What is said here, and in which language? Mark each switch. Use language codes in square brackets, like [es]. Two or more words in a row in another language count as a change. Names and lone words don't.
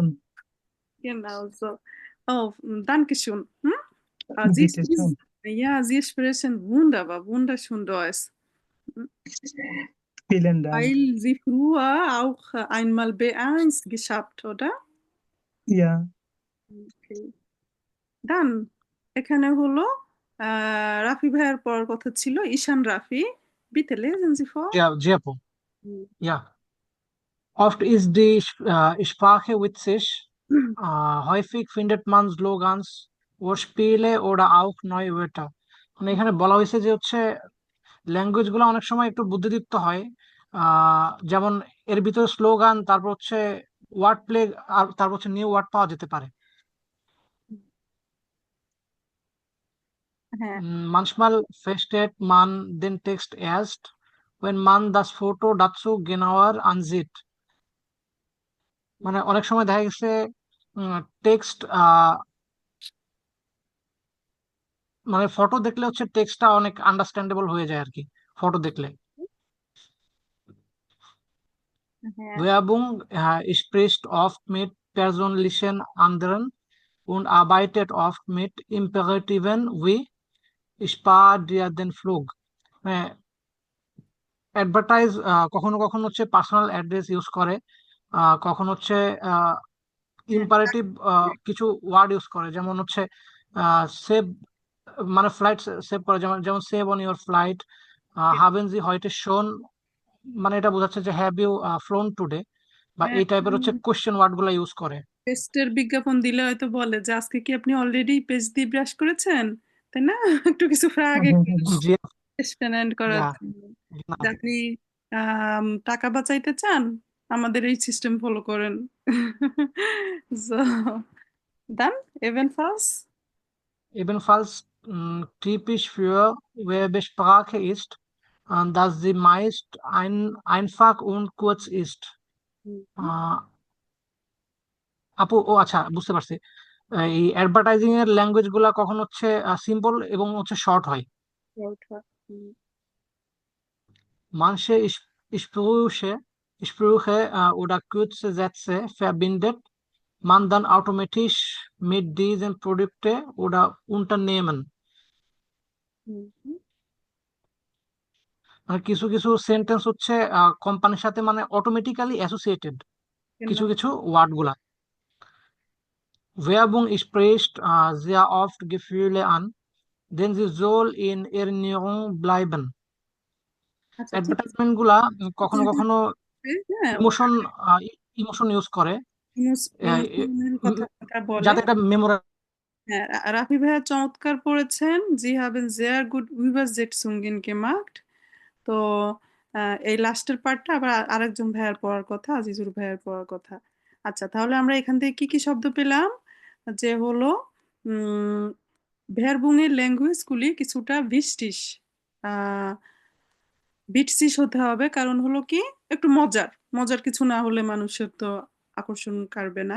[de] Genau so. Oh, danke schön. Hm? Sie, Bitte schön. ja, Sie sprechen wunderbar, wunderschön Deutsch. Vielen Dank. Weil Sie früher auch einmal B1 geschafft, oder? Ja, [bn] Okay. Dann এখানে হলো রাফি ভাইয়ের পর কথা ছিল ঈশান রাফি. [de] Bitte lesen Sie vor. Ja, Japo. Ja. Oft ist die Sprache witzig. Häufig findet man Slogans, Wortspiele oder auch neue Wörter. [bn] মানে এখানে বলা হয়েছে যে হচ্ছে ল্যাঙ্গুয়েজ গুলো অনেক সময় একটু বুদ্ধিদীপ্ত হয়, যেমন এর ভিতরে স্লোগান, তারপর হচ্ছে [en] word play, [bn] আর তারপর হচ্ছে [en] new word [bn] পাওয়া যেতে পারে। হ্যাঁ, [de] Manchmal versteht man den Text erst, wenn man das Foto dazu genauer ansieht. [bn] মানে অনেক সময় দেখা গেছে টেক্সট, মানে ফটো দেখলে হচ্ছে টেক্সটটা অনেক আন্ডারস্ট্যান্ডেবল হয়ে যায় আর কি, ফটো দেখলে। হ্যাঁ, [de] Werbung spricht oft mit persönlichen anderen und arbeitet oft mit Imperativen wie spar dir den Flug. [bn] অ্যাডভার্টাইজ কখনো কখনো হচ্ছে [en] personal address use [bn] করে, কখনো হচ্ছে হ্যাঁ, ইম্পারেটিভ কিছু [en] word use [bn] করে, যেমন হচ্ছে সেভ, মানে ফ্লাইট সেভ করে, যেমন যেমন [en] save on your flight, [de] haben Sie [bn] হয়তো শোন, মানে এটা বোঝাচ্ছে যে [en] have you flown today, [bn] বা হ্যাঁ, এই টাইপের হচ্ছে [en] question word [bn] গুলো ইউজ করে। পেস্টের বিজ্ঞাপন দিলে হয়তো বলে যে আজকে কি আপনি অলরেডি পেস্ট দিয়ে ব্রাশ করেছেন, তাই না? একটু কিছু আগে জি এক্সপেন্ড করার না, জন্য। না। যে আপনি টাকা বাঁচাইতে চান, আমাদের এই সিস্টেম ফলো করেন। [de] So, dann ebenfalls. Ebenfalls typisch für Werbesprache ist, dass sie meist einfach und kurz ist. [bn] আহ, আপু, ও আচ্ছা, বুঝতে পারছি। এই অ্যাডভার্টাইজিং এর ল্যাঙ্গুয়েজ গুলা কখন হচ্ছে সিম্পল এবং হচ্ছে শর্ট হয়। [de] Manche Sprüche oder kurze Sätze verbindet man dann automatisch mit diesen Produkten oder Unternehmen. [bn] মানে কিছু কিছু সেন্টেন্স হচ্ছে কোম্পানির সাথে মানে অটোমেটিক্যালি অ্যাসোসিয়েটেড কিছু [de] Genau. [bn] কিছু ওয়ার্ড গুলা। [de] Werbung spricht sehr oft Gefühle an, denn sie soll in Erinnerung bleiben. [bn] আচ্ছা, ঠিক আছে। অ্যাডভার্টাইজমেন্ট গুলা কখনো কখনো হ্যাঁ, [en] emotion emotion use [bn] করে, ইমোশনাল কথাটা বলে। যাতে এটা মেমোরাইজ। হ্যাঁ, রাফি ভাইয়া চমৎকার পড়েছেন। [de] জি haben sehr gut Übersetzungen gemacht. [bn] তো এই লাস্টের পার্টটা আবার আরেকজন ভাইয়ার পড়ার কথা, আজিজুর ভাইয়ার পড়ার কথা। আচ্ছা, তাহলে আমরা এখান থেকে কি কি শব্দ পেলাম? যে হলো ভেরবুংয়ের ল্যাঙ্গুয়েজগুলি কিছুটা ভিস্টিস, বিটসিস হতে হবে, কারণ হলো কি একটু মজার মজার কিছু না হলে মানুষের তো আকর্ষণ কাড়বে না।